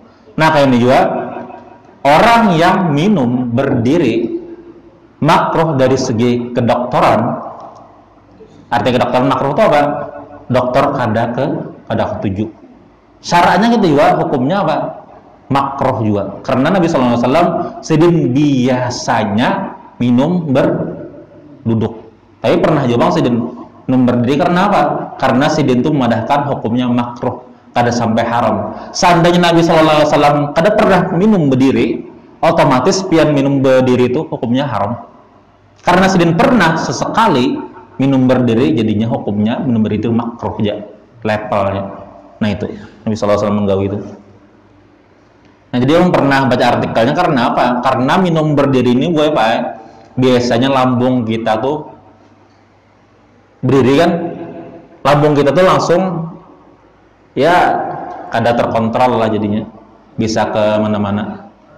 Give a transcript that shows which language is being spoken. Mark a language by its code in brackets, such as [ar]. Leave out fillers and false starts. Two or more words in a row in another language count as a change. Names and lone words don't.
[id] Nah kayak ini juga orang yang minum berdiri makruh dari segi kedokteran. Artinya kedokteran makruh itu apa? Dokter kada ketujuh. Syaratnya gitu juga hukumnya apa? Makruh juga. Karena Nabi SAW Sidin biasanya minum berduduk. Tapi pernah juga Sidin minum berdiri karena apa? Karena Sidin itu memadahkan hukumnya makruh, kada sampai haram. Seandainya Nabi SAW kada pernah minum berdiri, otomatis pian minum berdiri itu hukumnya haram. Karena Sidin pernah sesekali minum berdiri, jadinya hukumnya minum berdiri itu makruh aja levelnya. Nah itu Nabi SAW menggawi itu. Nah jadi orang pernah baca artikelnya karena apa? Karena minum berdiri ini gue Pak, biasanya lambung kita tuh berdiri kan, lambung kita tuh langsung ya kada terkontrol lah jadinya, bisa ke mana-mana.